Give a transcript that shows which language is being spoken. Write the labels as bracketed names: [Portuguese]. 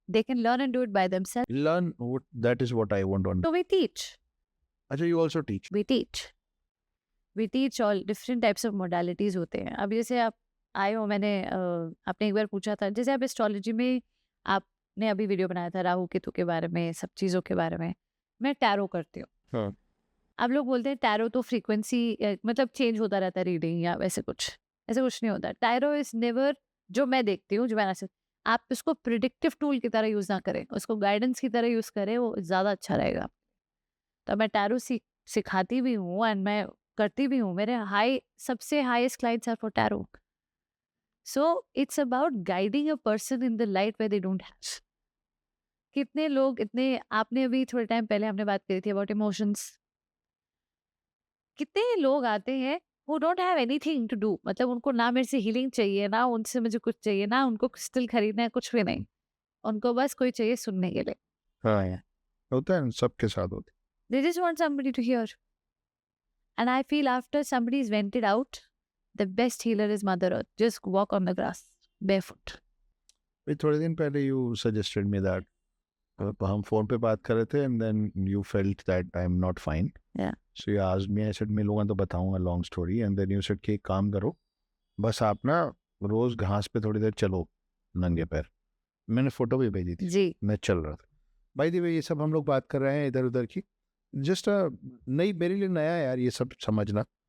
[English] They can learn and do it by themselves. Learn what, that is what I want to understand. So we teach. अच्छा, you also teach. We teach. We teach all different types of modalities [Hindi] होते हैं. अब जैसे आप आए हो, मैंने आपने एक बार पूछा था, जैसे आप एस्ट्रोलॉजी में आपने अभी वीडियो बनाया था राहु केतु के बारे में, सब चीज़ों के बारे में. मैं टैरो करती हूँ. हाँ. अब लोग बोलते हैं टैरो तो फ्रीक्वेंसी मतलब चेंज होता रहता है रीडिंग या वैसे कुछ. ऐसे कुछ नहीं होता. [English] tarot is never, [Hindi] जो मैं देखती हूँ, जो मैंने से, आप इसको प्रिडिक्टिव टूल की तरह यूज़ ना करें, उसको गाइडेंस की तरह यूज़ करें, वो ज़्यादा अच्छा रहेगा. तो मैं टैरो सिखाती भी हूँ एंड मैं करती भी हूँ. मेरे सबसे [English] Highest clients are for tarot. So it's about guiding a person in the light where they don't have. [Hindi] कितने लोग इतने, आपने अभी थोड़े टाइम पहले हमने बात करी थी [English] About emotions. [Hindi] कितने लोग आते हैं [English] who don't have anything to do, [Hindi] मतलब उनको ना मेरे से हीलिंग चाहिए, ना उनसे मुझे कुछ चाहिए, ना उनको क्रिस्टल खरीदना है, कुछ भी नहीं. उनको बस कोई चाहिए सुनने के लिए. हाँ, होता है, सबके साथ होता है. [English] They just want somebody to hear. And I feel after somebody is vented out, the best healer is Mother Earth. Just walk on the grass barefoot. [Hindi] थोड़े दिन पहले [English] you suggested me that [Hindi] हम फोन पे बात कर रहे थे [English] and then you felt that I'm not fine. Yeah. So you asked me, I said [Hindi] मिलूंगा तो बताऊंगा [English] long story, and then you said [Hindi] कि एक काम करो, बस आप ना रोज घास पे थोड़ी देर चलो नंगे पैर. मैंने फोटो भी भेजी थी. जी. मैं चल रहा था. भाई दी ये सब हम लोग बात कर रहे हैं इधर उधर की. जस्ट नई, मेरे लिए नया है यार ये सब समझना.